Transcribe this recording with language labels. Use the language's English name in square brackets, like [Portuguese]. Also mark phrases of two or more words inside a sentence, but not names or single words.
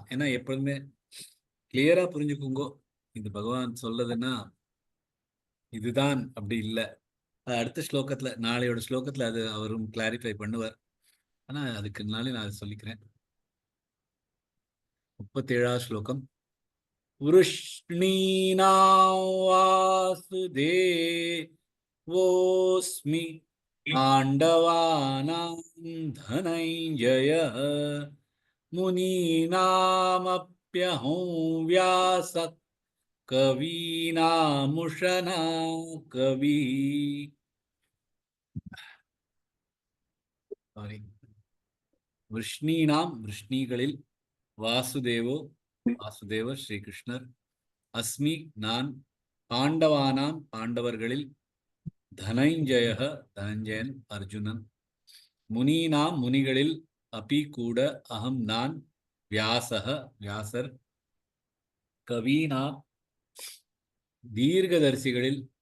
[Tamil] ஏன்னா எப்பொழுதுமே கிளியரா புரிஞ்சுக்குங்கோ, இது பகவான் சொல்றதுன்னா இதுதான் அப்படி இல்லை. அடுத்த ஸ்லோகத்துல, நாளையோட ஸ்லோகத்துல அது அவரும் கிளாரிஃபை பண்ணுவார். ஆனா அதுக்கு நாளே நான் அதை சொல்லிக்கிறேன். 37வது ஸ்லோகம். [Sanskrit] वृष्णीनां वासुदेवोऽस्मि पाण्डवानां धनञ्जयः मुनीनामप्यहं व्यासः कवीनामुशना कवि. [Tamil] वृष्णीनां वृष्णीகளில் வாசுதேவர் ஸ்ரீகிருஷ்ணர், அஸ்மி நான், பாண்டவானாம் பாண்டவர்களில், தனஞ்சயன் அர்ஜுனன், முனீனாம் முனிகளில் அப்பி கூட அகம் நான் வியாசக வியாசர் கவீனா தீர்க்கதரிசிகளில்